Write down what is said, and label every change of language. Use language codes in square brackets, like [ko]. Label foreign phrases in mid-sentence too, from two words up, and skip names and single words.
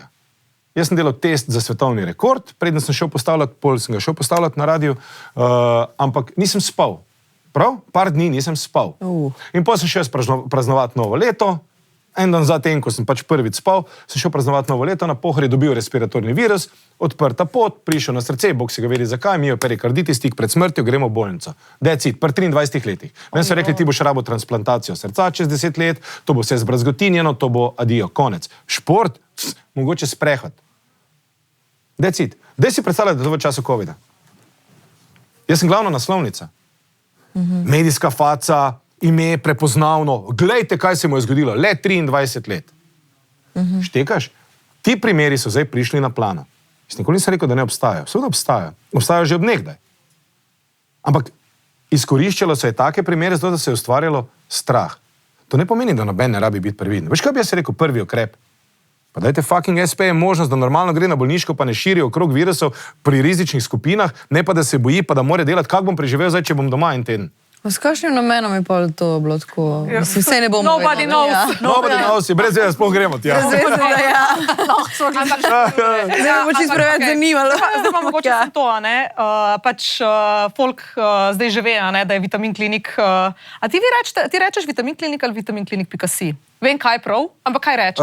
[sl] Jaz sem delal test za svetovni rekord, preden sem šel postavljati, pol sem ga šel postavljati na radiju, ampak nisem spal. Prav? Par dni nisem spal. In potem sem šel praznovati novo leto. En dan zatem, ko sem pač prvič spal, sem šel praznovati novo leto, na Pohorju dobil respiratorni virus, odprta pot, prišel na srce, Bog si ga vedi zakaj, mioperikarditis, tik pred smrtjo, gremo v bolnico. [en] That's it, [sl] pri 23 letih. Meni so rekli, ti boš rabo transplantacijo srca čez 10 let, to bo vse zbrazgotinjeno, to bo adijo, konec. Šport, mogoče sprehod. [en] That's it. [sl] Daj si predstavljati, da to v času covida. Jaz sem glavna naslovnica. Medijska faca, ime je prepoznavno. Glejte, kaj se mu je zgodilo. Le 23 let. Štekaš? Ti primeri so zdaj prišli na plano. Jaz nikoli nisem rekel, da ne obstajajo. Seveda obstajajo. Obstajajo že od nekdaj. Ampak izkoriščalo se je take primere, zato da se je ustvarjalo strah. To ne pomeni, da noben ne rabi biti previden. Veš, kaj bi jaz rekel? Prvi ukrep. Pa dajte fucking SP možnost, da normalno gre na bolniško, pa ne širi okrog virusov pri rizičnih skupinah, ne pa da se boji, pa da mora delati, kako bom preživel zdaj, če bom doma in teden. S kakšnim namenom je pa to bilo tako? Mislim, vse ne bomo [en] Nobody knows. Nobody knows, [sl] brez veze, sploh gremo tja. Zdaj me bo čisto preveč zanimalo. Zdaj pa mogoče sem to, ne? Pač folk zdaj že ve, ne, da je Vitamin Klinik. A ti rečeš Vitamin Klinik ali vitaminklinik.si? Vem, kaj prav, ampak kaj rečeš?